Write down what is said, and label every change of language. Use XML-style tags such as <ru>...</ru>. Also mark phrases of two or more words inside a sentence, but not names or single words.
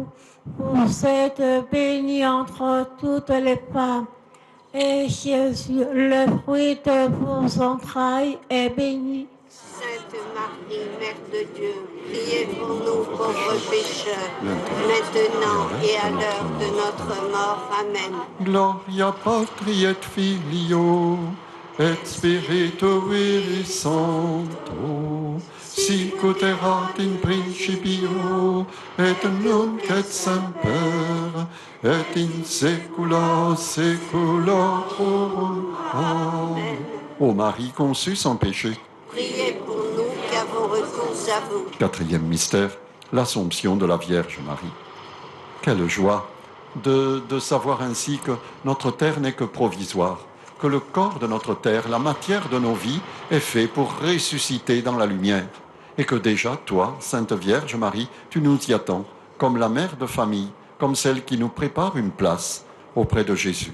<fr>Vous êtes bénie entre toutes les femmes, et Jésus, le fruit de vos entrailles, est béni. Sainte Marie, Mère de Dieu, priez pour nous pauvres pécheurs, maintenant et à l'heure de notre mort. Amen.</fr> <la>Gloria patri et filio, et spiritui sancto, sic ut erat in principio, et nunc et semper, et in saecula saeculorum. Amen.</la> <fr>Ô Marie conçue sans péché. Priez pour nous qui avons recours à vous. Quatrième mystère, l'Assomption de la Vierge Marie. Quelle joie de savoir ainsi que notre terre n'est que provisoire, que le corps de notre terre, la matière de nos vies, est fait pour ressusciter dans la lumière, et que déjà, toi, Sainte Vierge Marie, tu nous y attends, comme la mère de famille, comme celle qui nous prépare une place auprès de Jésus.</fr>